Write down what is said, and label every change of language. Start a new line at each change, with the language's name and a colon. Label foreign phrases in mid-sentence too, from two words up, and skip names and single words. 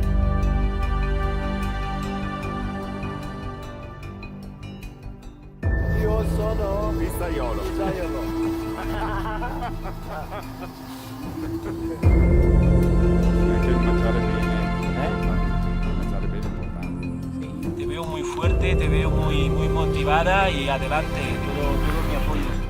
Italian: Io sono pizzaiolo. Anche il mangiare bene, mangiare bene è importante.
Spanish: Te veo muy fuerte, te veo muy motivada y adelante, todo mi apoyo.